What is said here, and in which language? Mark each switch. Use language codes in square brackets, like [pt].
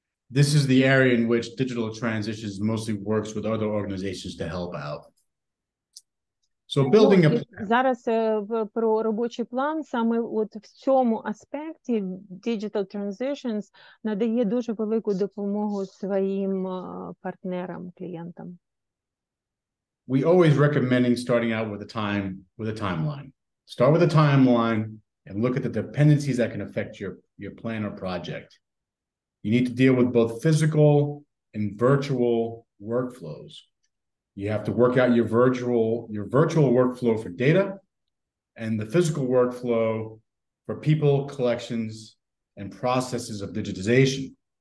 [en] This is the area in which digital transitions mostly works with other organizations to help out. So building a plan. [uk] Зараз про робочий план, саме от в цьому аспекті Digital Transitions надає дуже велику допомогу своїм партнерам, клієнтам. [en] We always recommending starting out with a timeline. Start with a timeline and look at the dependencies that can affect your plan or project. You need to deal with both physical and virtual workflows. You have to work out your virtual workflow for data and the physical workflow for people, collections, and processes of digitization.